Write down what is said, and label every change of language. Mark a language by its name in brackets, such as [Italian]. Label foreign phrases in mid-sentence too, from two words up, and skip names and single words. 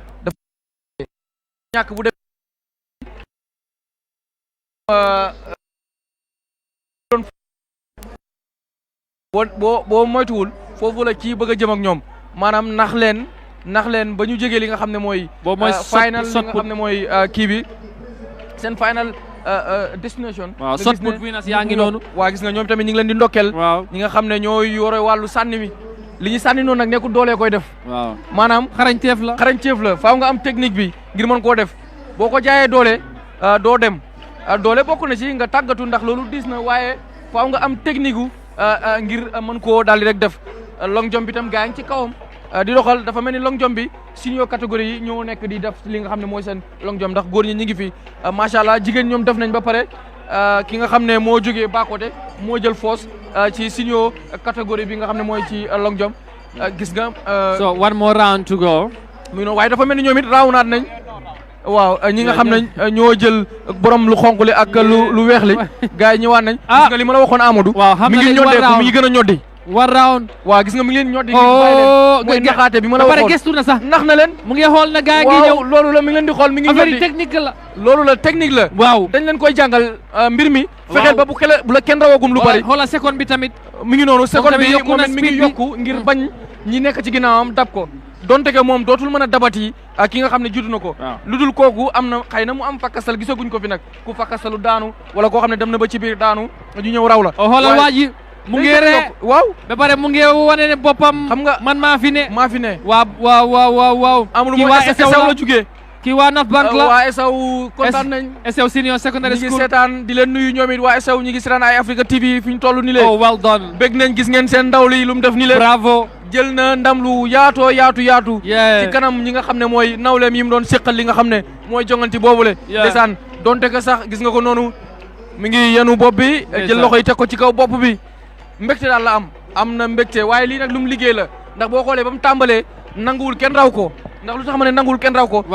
[Wolof] ñàkk bu def boo moytuwul foofu la ci bëgg a jëm ak ñoom maanaam nax leen ba ñu jege li nga xam ne mooy final li nga xam ne mooy kii bi seen [English] final destination [Wolof] waaw [English] shot put winners [Wolof] yaa ngi noonu waa gis nga ñoom tamit ñu ngi leen di ndokkeel waaw ñi nga xam ne ñooy yore wàllu sànni mi li ñu sànni noonu nag nekkul doolee koy def waaw maanaam xarañteef la faaw nga am technique bi ngir mën koo def boo ko jaayee doole doo dem doole bokk na ci nga tàggatu ndax loolu diis na waaye faaw nga am technique gu ngir mën koo daal di rek def [English] long jump [Wolof] bi tam gaa ngi ci kawam di doxal dafa mel ni [English] long jump [Wolof] bi senior catégorie yi ñoo nekk di def li nga xam ne mooy seen long jump ndax góor ñi ñu ngi fi [Arabic] macha allah [Wolof] jigéen ñoom def nañ ba pare ki nga xam ne moo jógee baakote moo jël foos ci senior catégorie bi nga xam ne mooy ci [English] long jump [Wolof] gis nga. [English] so one more round to go. [Wolof] muy noonu waaye dafa mel ni ñoom it raawunaat nañ. waaw ñi nga xam ne ñoo jël borom lu xonq li ak lu weex li gars yi ñëwaat nañ. gis nga li ma la waxoon Amadou. waaw xam mi ngi ñoddeeku mi ngi gën a ñoddi. [English] one round. [Wolof] waaw gis nga mi ngi leen ñoddi. mooy naxaate bi ma la waxoon gestu na sax nax na leen. mu ngi xool na gars yi ñëw loolu la mi ngi leen di xool mi ngi ñoddi [French] affaire technique [Wolof] la. loolu la technique la. waaw dañ leen koy jàngal mbir mi. fexeel ba bu la kenn rawagum lu bari. xoolal seconde bi tamit. mi ngi noonu seconde bi yokku na moom mi ngi yokku ngir bañ ñi nekk ci ginnaawam dab ko. donte que moom dootul mën a dabati ki nga xam ne judd na ko. lu dul kooku am na xëy na mu am fakkasal gisaguñ ko fi nag ku fakkasalu daanu wala koo xam ne dem na ba ci biir daanu ñu ñëw raw la. xoolal waa ji mu ngi ree waaw ba pare mu ngi wane ne boppam. xam nga man maa fi ne. waaw. amul mooy Esaw la jugee. kii waa North Bank la waa Esaw kontaan nañ. Esaw senior secondary school ñi ngi seetaan di leen nuyu ñoom it waa Esaw ñi ngi seetaan ay Africa TV fi ñu toll ni leen. [English] oh well done. [Wolof] bëgg nañ gis ngeen seen ndaw li lu mu def ni leen. bravo. jël na ndam lu yaatu. ci kanam ñi nga xam ne mooy nawleem yi mu doon séqal li nga xam ne mooy jonganti boobule. ndeysaan donte que sax gis nga ko noonu mi ngi yenu bopp bi. jël loxo yi teg ko ci kaw bopp bi. mbégte daal la am na mbégte waaye lii nag lu mu liggéey la ndax boo xoolee ba mu tàmbalee nanguwul kenn raw ko ndax lu tax ma ne nanguwul kenn raw ko.